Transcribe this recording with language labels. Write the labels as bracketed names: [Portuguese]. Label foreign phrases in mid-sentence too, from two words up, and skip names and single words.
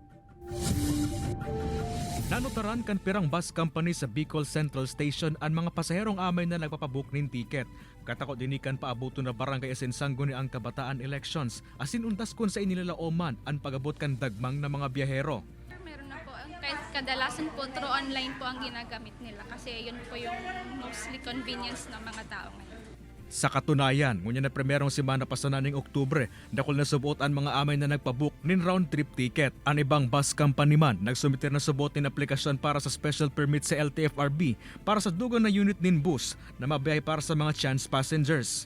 [Bikol] Nanotaran kan pirang bus company sa Bicol Central Station ang mga pasaherong amay na nagpapabook nin tiket. Katakot din kan paabuto na barangay asin sanggo ni ang kabataan elections asin untas kun sa inilalaoman ang pagabot kan dagmang na mga biyahero. [Filipino] Meron na po, kadalasan po [English] through online [Filipino] po ang ginagamit nila kasi yun po yung [English] mostly convenience [Filipino] ng mga tao ngayon. [Bikol] Sa katunayan, ngunya na primerong semana pa sa naning Oktubre, dakol na subuot ang mga amay na nagpabook nin [English] round trip ticket. [Bikol] Ang ibang bus company man nagsumiter na subuot nin aplikasyon para sa [English] special permit [Bikol] sa LTFRB para sa dugang na unit nin bus na mabiyahe para sa mga [English] chance passengers.